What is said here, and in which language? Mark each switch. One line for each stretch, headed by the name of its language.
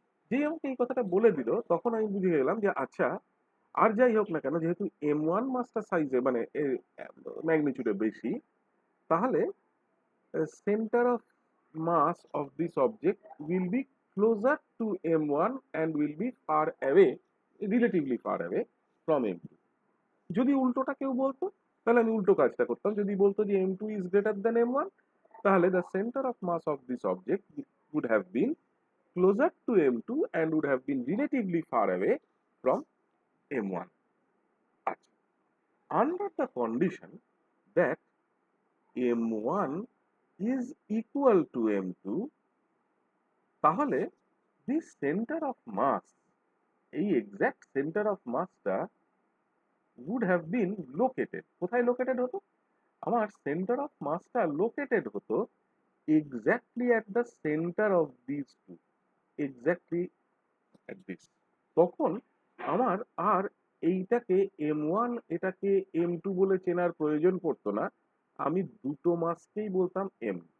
Bangla: যেই আমাকে এই কথাটা বলে দিল তখন আমি বুঝে গেলাম যে আচ্ছা, আর যাই হোক না কেন, যেহেতু M1 মাসটা সাইজে মানে ম্যাগনিটিউডে বেশি, তাহলে
English: center of mass of this object will be closer to M1 and will be far away, relatively far away from M2।
Bangla: যদি উল্টোটা কেউ বলতো তাহলে আমি উল্টো কাজটা করতাম, যদি বলতো যে
English: M2 is greater than M1, তাহলে the center of mass of this object would have been closer to M2 and would have been relatively far away from M1। আচ্ছা, under the condition that M1 is equal to M2, তাহলে the center of mass, এই exact center of massটা would have been located,
Bangla: কোথায় located হতো? আমার centre of মাসটা located হতো
English: Exactly at the center of this two, exactly at this.
Bangla: তখন আমার আর এইটাকে M1 এটাকে M2 বলে চেনার প্রয়োজন পড়তো না, আমি দুটো মাসকেই বলতাম M।